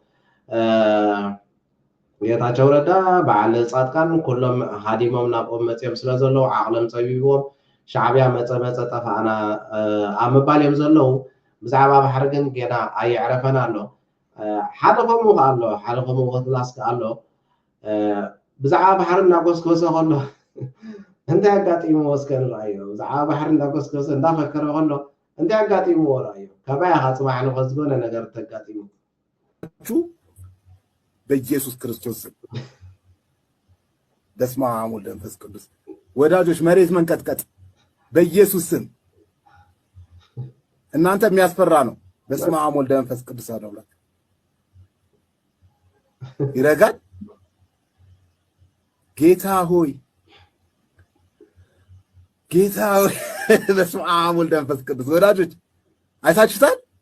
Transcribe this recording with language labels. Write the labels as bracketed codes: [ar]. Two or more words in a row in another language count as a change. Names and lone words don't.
[ti] ጌታቸው ረዳ በዓል ጻድቃን ኩሎም ሃዲሞም ናብኦም መፅኦም ስለ ዘለዉ ዓቕሎም ፀቢብዎም ሻዕቢያ መፀ ጠፋእና ኣብ ምባል እዮም ዘለዉ ብዛዕባ ባሕሪ ግን ገና ኣይዕረፈን ኣሎ ሓደኸምዎ ኣሎ ሓደኸምዎ ክላስካ ኣሎ ብዛዕባ ባሕሪ እናጎስጎሰ ከሎ እንታይ ኣጋጢምዎ እስከ ንርአዮ ብዛዕባ ባሕሪ እናጎስጎሰ እንዳፈከረ ከሎ እንታይ ኣጋጢምዎ ርአዮ ከመይ ኢኻ ፅባሕ ንኸዝጎነ ነገር ተጋጢሙ [am] በኢየሱስ ክርስቶስ [gez] በስመ አብ ወወልድ ወመንፈስ ቅዱስ [am] ወዳጆች መሬት መንቀጥቀጥ በኢየሱስ ስም እናንተ የሚያስፈራ ነው [gez] በስመ አብ ወወልድ ወመንፈስ ቅዱስ [am] አምላክ ይረጋል። ጌታ ሆይ [gez] በስመ አብ ወወልድ ወመንፈስ ቅዱስ። [am] ወዳጆች አይታችሁታል?